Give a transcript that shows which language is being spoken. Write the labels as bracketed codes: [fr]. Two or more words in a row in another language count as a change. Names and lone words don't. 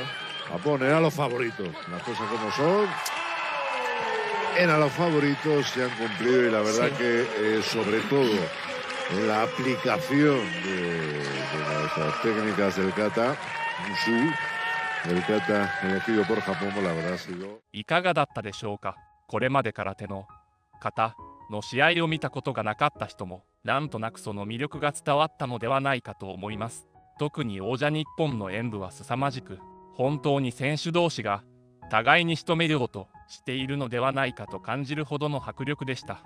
[es] Japón era los favoritos, las cosas como son. Eran los favoritos, se han cumplido, y la verdad que sobre todo la aplicación de las técnicas del kata, el kata elegido por Japón, la verdad ha sido... [ja] いかがだったでしょうか。これまで空手の形の試合を見たことがなかった人もなんとなくその魅力が伝わったのではないかと思います。特に王者日本の演武は凄まじく、本当に選手同士が互いに仕留めようとしているのではないかと感じるほどの迫力でした。